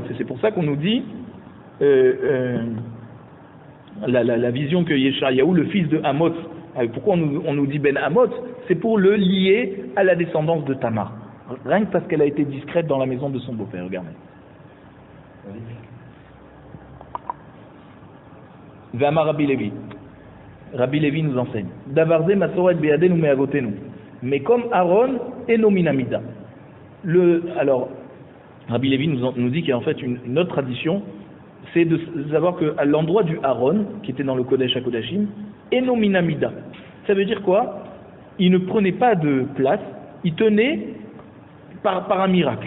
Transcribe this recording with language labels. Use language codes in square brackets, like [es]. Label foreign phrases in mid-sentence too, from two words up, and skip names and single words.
[fr] C'est pour ça qu'on nous dit la vision que Yeshayahu, le fils de Amot, pourquoi on nous dit [he] בן אמוץ? [fr] C'est pour le lier à la descendance de Tamar. Rien que parce qu'elle a été discrète dans la maison de son beau-père, regardez. [he] ואמר רבי לוי. [fr] Rabbi Levi nous enseigne. [he] דבר זה מסורת בידינו מאבותינו. [fr] Mais comme Aaron et nominamida. Alors, Rabbi Levi nous dit qu'il y a en fait une autre tradition, c'est de savoir qu'à l'endroit du Aaron, qui était dans le [he] קודש הקודשים, [fr] et nominamida. Ça veut dire quoi? Il ne prenait pas de place il tenait par un miracle.